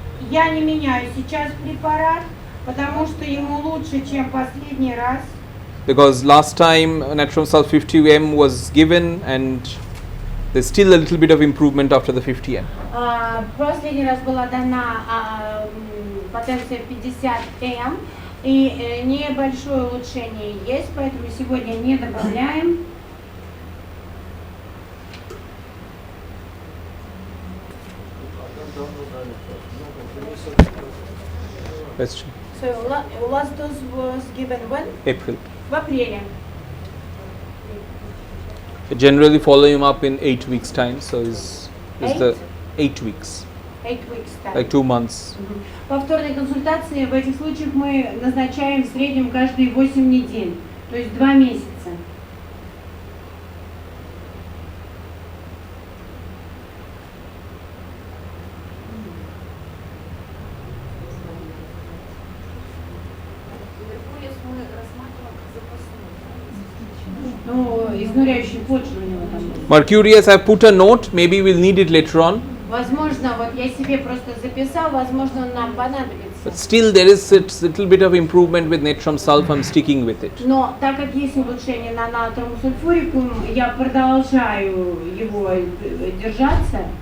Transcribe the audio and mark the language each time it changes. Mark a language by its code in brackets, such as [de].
[ru] Я не меняю сейчас препарат, потому что ему лучше, чем последний раз. [en] Because last time natron salt 50 mg was given and there's still a little bit of improvement after the 50 mg. [ru] Последний раз была дана потенция 50 М, и небольшое улучшение есть, поэтому сегодня не добавляем. [en] Question. So last dose was given when? April. [ru] В апреле. [en] Generally follow him up in 8 weeks time, so is the 8 weeks, 8 weeks time. like 2 months. [ru] Повторные консультации в этих случаях мы назначаем в среднем каждые 8 недель, то есть 2 месяца. Ну, изнуряющий почву у него там. [en] Mercurius, I put a note, maybe we'll need it later on. [ru] Возможно, вот я себе просто записал, возможно, он нам понадобится. [en] But still there is a little bit of improvement with natron sulf, I'm sticking with it. [ru] Но так как есть улучшение на натрум сульфурикум, я продолжаю его держаться.